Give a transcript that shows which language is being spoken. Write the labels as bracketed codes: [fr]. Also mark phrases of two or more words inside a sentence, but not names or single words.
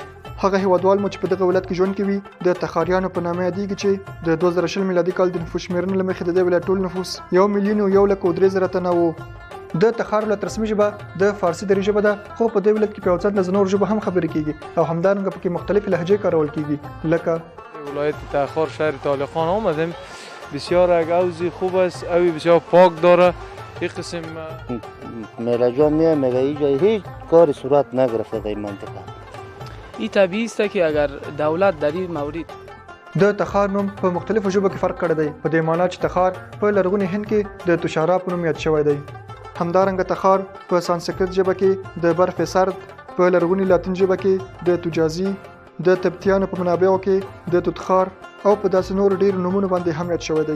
[ps] هغه هیوادوال مو چې په دغه ولایت کې ژوند کوي د تخاریانو په نامه یادېږي چې د 2020 میلادي کال د نفوس شمېرنې له مخې د دې ولایت ټول نفوس 1,01,03,000 تنه و. د تخار ولایت رسمي ژبه د فارسي دري ژبه ده، خو په دې ولایت کې په یو څه اندازه نور ژبه هم خبرې کیږي او همدارنګه پکې مختلفې لهجې کارول کیږي. لکه [fa] ولایت تخار شهر طالقان آمدیم، بسیار یک اوضاع خوب است، اوی بسیار پاک داره. یک قسم میلا جا میای میگه اینجا هیچ کاری صورت نگرفته در این منطقه. این طبیعی است که اگر دولت در این مورد [ps] د تخار نوم په مختلفو ژبو کې فرق کړی دی، په دې معنی چې تخار په لرغوني هند کې د توشارا په نوم یاد شوی دی. همدارنګه تخار په سانسکریت ژبه کې د برف سرد، په لرغوني لاتین ژبه کې د توجازي، د تبتیانو په منابعو کې د توتخار او په داسې نور ډیر نومونو باندې هم یاد شوی دی.